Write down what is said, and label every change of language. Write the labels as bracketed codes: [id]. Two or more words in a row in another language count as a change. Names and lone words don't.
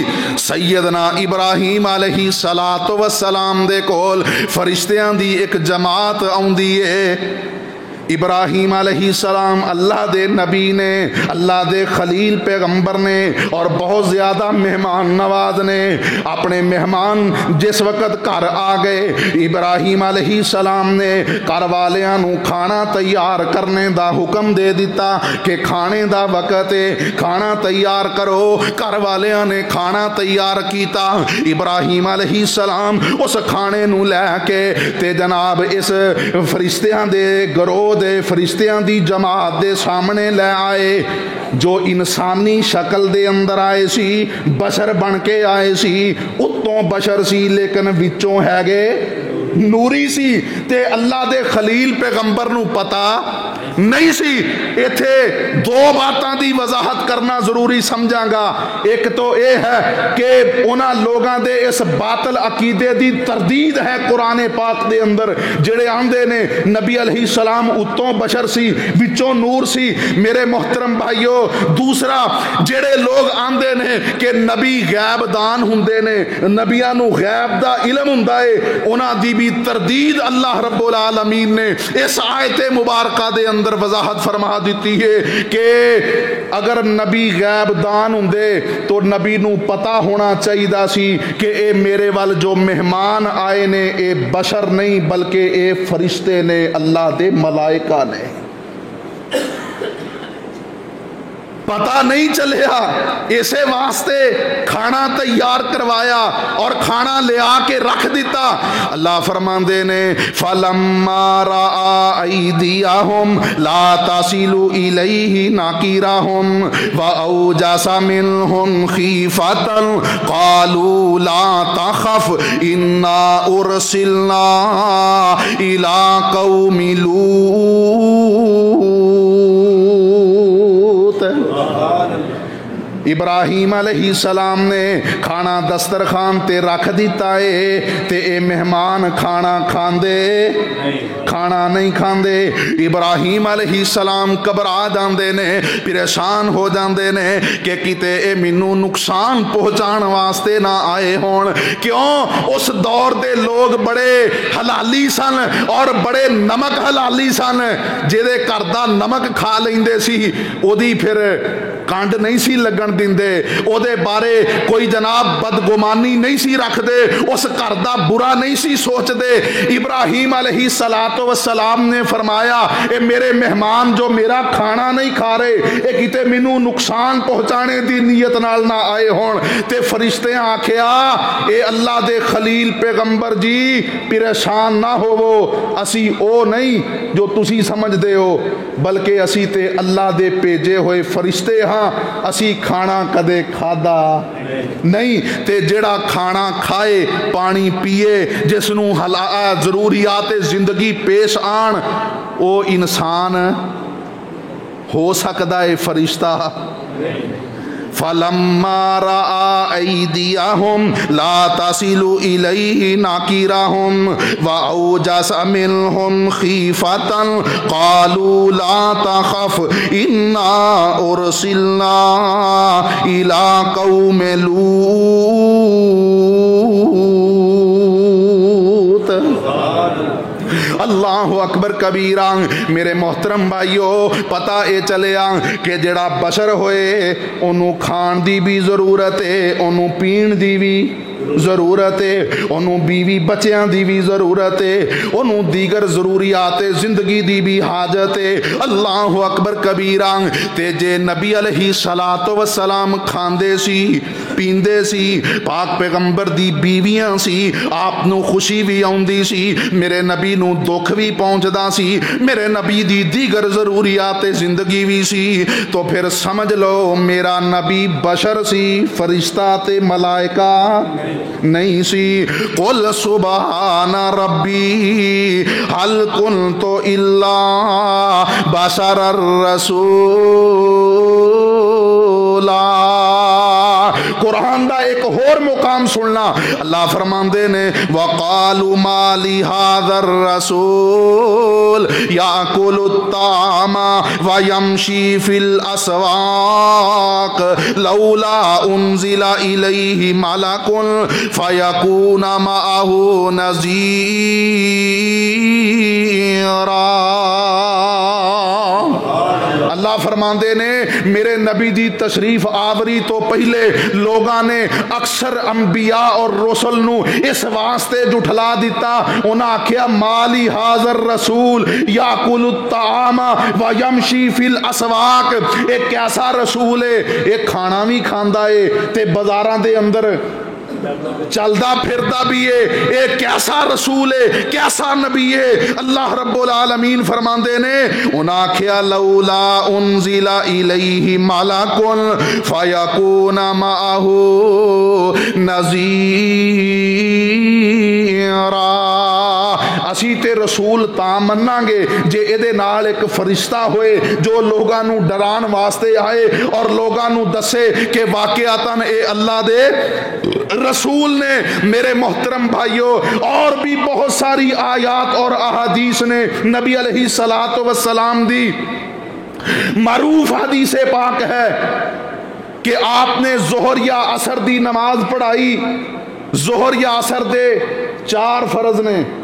[pa] سیدنا ابراہیم [ar] علیہ السلام [pa] دے کول فرشتیاں دی ایک جماعت آوندی ہے۔ ابراہیم [ar] علیہ السلام [pa] اللہ دے نبی نے، اللہ دے خلیل پیغمبر نے اور بہت زیادہ مہمان نواز نے۔ اپنے مہمان جس وقت گھر آ گئے ابراہیم [ar] علیہ السلام [pa] نے گھر والیاں نو کھانا تیار کرنے دا حکم دے دیتا کہ کھانے دا وقت ہے، کھانا تیار کرو۔ گھر والیاں نے کھانا تیار کیتا، ابراہیم [ar] علیہ السلام [pa] اس کھانے نو لے کے تے جناب اس فرشتیاں دے گروہ دے فرشتیاں دی جماعت دے سامنے لے آئے، جو انسانی شکل دے اندر آئے سی، بشر بن کے آئے سی، اتوں بشر سی لیکن وچوں ہے گے نوری سی۔ تے اللہ دے خلیل پیغمبر نو پتا نہیں سی۔ ایتھے دو باتاں دی وضاحت کرنا ضروری سمجھاں گا۔ ایک تو اے ہے کہ انہاں لوگاں دے اس باطل عقیدے دی تردید ہے قرآن پاک دے اندر، جڑے آندے نے نبی [ar] علیہ السلام [pa] اتوں بشر سی وچوں نور سی۔ میرے محترم بھائیو، دوسرا جڑے لوگ آندے نے کہ نبی غیب دان ہوندے نے، نبیاں نو غیب دا علم ہوندا ہے، انہاں دی بھی تردید [ar] اللہ رب العالمین [pa] نے اس آیت مبارکہ دے اندر وضاحت فرما دیتی ہے کہ اگر نبی غیب دان ہوندے تو نبی نو پتا ہونا چاہیے سی کہ اے میرے وال جو مہمان آئے نے اے بشر نہیں بلکہ اے فرشتے نے، اللہ دے ملائکہ نے۔ پتہ نہیں چلیا، اسے واسطے کھانا تیار کروایا اور کھانا لے آ کے رکھ دیتا۔ اللہ فرماندے نے [ar] فَلَمَّا رَأَى أَيْدِيَهُمْ لَا تَصِلُ إِلَيْهِ نَكِرَهُمْ وَأَوْجَسَ مِنْهُمْ خِيفَةً قَالُوا لَا تَخَفْ إِنَّا أُرْسِلْنَا إِلَىٰ قَوْمِ لُوطٍ۔ [pa] ابراہیم [ar] علیہ السلام [pa] نے کھانا دسترخوان تے رکھ دیتا ہے تے اے مہمان کھانا کھاندے کھانا نہیں کھاندے۔ ابراہیم [ar] علیہ السلام [pa] گھبرا جاندے نے، پریشان ہو جاندے نے کہ کتے اے مینوں نقصان پہنچان واسطے نہ آئے ہون۔ کیوں؟ اس دور دے لوگ بڑے حلالی سن اور بڑے نمک حلالی سن، جدے گھر دا نمک کھا لیندے سی اودی پھر کانڈ نہیں سی لگن دیندے، او دے بارے کوئی جناب بدگمانی نہیں سی رکھ دے، اس گھر دا برا نہیں سی سوچ دے۔ ابراہیم [ar] علیہ السلام [pa] نے فرمایا اے میرے مہمان جو میرا کھانا نہیں کھا رہے اے کتے مینوں نقصان پہنچانے دی نیت نال نہ آئے ہون۔ تے فرشتے آکھیا اے اللہ دے خلیل پیغمبر جی پریشان نہ ہوو، اسی او نہیں جو تسی سمجھ دے ہو بلکہ اسی تے اللہ دے بھیجے ہوئے فرشتے ہاں، اسی کھانا کدے کھادا نہیں۔ تے جڑا کھانا کھائے پانی پیے جس نو ضروریات زندگی پیش آن او انسان ہو سکتا ہے فرشتہ۔ [ar] فَلَمَّا رَأَى أَيْدِيَهُمْ لَا تَصِلُ إِلَيْهِ نَكِرَهُمْ وَأَوْجَسَ مِنْهُمْ خِيفَةً قَالُوا لَا تَخَفْ إِنَّا أُرْسِلْنَا إِلَىٰ قَوْمِ لُوطٍ۔ اللہ اکبر کبیرہ۔ [pa] میرے محترم بھائیو، پتہ اے چلیا کہ جڑا بشر ہوئے انہوں کھان دی بھی ضرورت ہے، انہوں پین دی بھی ضرورت ہے، انہوں بیوی بچیاں دی بھی ضرورت ہے، انہوں دیگر ضروریات زندگی دی بھی حاجت ہے۔ [ar] اللہ اکبر کبیرہ۔ [pa] تے جے نبی [ar] علیہ السلام [pa] کھاندے سی پیندے سی، پاک پیغمبر دی بیویاں سی، آپ نو خوشی بھی آندی سی، میرے نبی نو دکھ بھی پہنچدا سی، میرے نبی دی دیگر ضروریات زندگی بھی سی، تو پھر سمجھ لو میرا نبی بشر سی، فرشتہ تے ملائکہ نہیں سی۔ [ar] قل سبحان ربی هل کنت الا بشر الرسولا۔ [pa] قرآن دا ایک اور مقام سننا، اللہ فرماندے نے [ar] وَقَالُوا مَا لِهَذَا الرَّسُولِ يَأْكُلُ الطَّعَامَ وَيَمْشِي فِي الْأَسْوَاقِ لَوْلَا أُنزِلَ إِلَيْهِ مَلَكٌ فَيَكُونَ مَعَهُ نَذِيرًا۔ [pa] اللہ فرماندے نے میرے نبی دی تشریف آوری تو پہلے لوگاں نے اکثر انبیاء اور رسل نو اس واسطے جھٹلا دیتا، انہاں آکھیا [ar] مالی حاضر رسول یاکل الطعام ویمشی فی الاسواق، [pa] ایک کیسا رسول ہے، ایک کھانا بھی کھاندا ہے تے بازاراں دے اندر چلدا پھردا بھی ہے، ایک کیسا رسول ہے، کیسا نبی ہے۔ [ar] اللہ رب العالمین [pa] فرماندے نے انہاں کہیا [ar] لولا انزل الیہ ملک فیکون معہ نذیرا۔ [pa] اسی تے رسول تاں مناں گے جے ایدے نال ایک فرشتہ ہوئے جو لوگاں نو ڈران واسطے آئے اور لوگاں نو دسے کہ واقعاتاً اے اللہ دے رسول نے۔ میرے محترم بھائیوں، اور بھی بہت ساری آیات اور احادیث نے نبی [ar] علیہ السلام [pa] دی معروف حدیث پاک ہے کہ آپ نے ظہر یا عصر دی نماز پڑھائی، ظہر یا عصر دے 4 فرض نے،